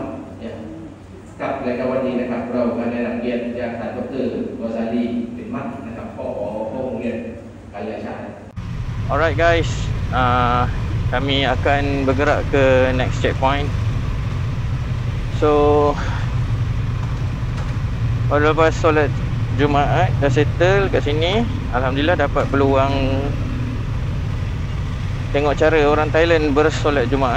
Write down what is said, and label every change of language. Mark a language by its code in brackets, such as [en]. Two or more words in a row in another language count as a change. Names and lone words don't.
[ms] Ya. [th] กับรายการวันนี้นะครับเราก็ได้รับเกียรติจากท่านดร. วาซาลีเป็นมัดนะครับผอ.โรงเรียนกายชาติ [en] Alright guys, [ms] kami akan bergerak ke [en] next checkpoint. [ms] So lepas solat Jumaat dah settle kat sini, alhamdulillah dapat peluang tengok cara orang Thailand bersolat Jumaat.